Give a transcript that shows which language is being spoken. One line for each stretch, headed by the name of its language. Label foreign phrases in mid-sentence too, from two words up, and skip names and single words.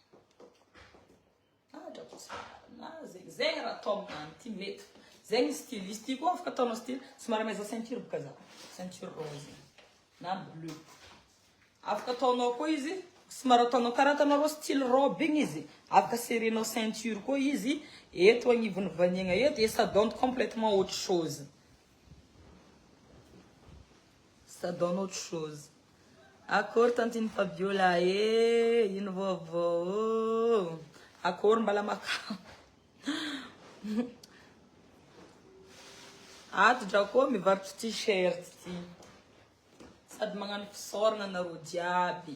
Malagasy: Zegny raha atao aminany ty mety. Zegny style, izy ty koa afaka ataonao style, somary meza ceinture boka za.
French: Ceinture rose. Na bleu.
Malagasy: Afaka ataonao koa izy, somary ataonao karaha atanao
French: style robe
Malagasy: igny izy. Afaka serrenao ceinture koa izy, eto agnivony vaniagna eto,
French: et ça donne complètement autre chose. Ça donne autre chose.
Malagasy: Akory tantine Fabiola ino vaovao. Akory mbala maka. Ato dra koa mivarotry t-shirt ty. Sady magnano fisaorana nareo jiaby.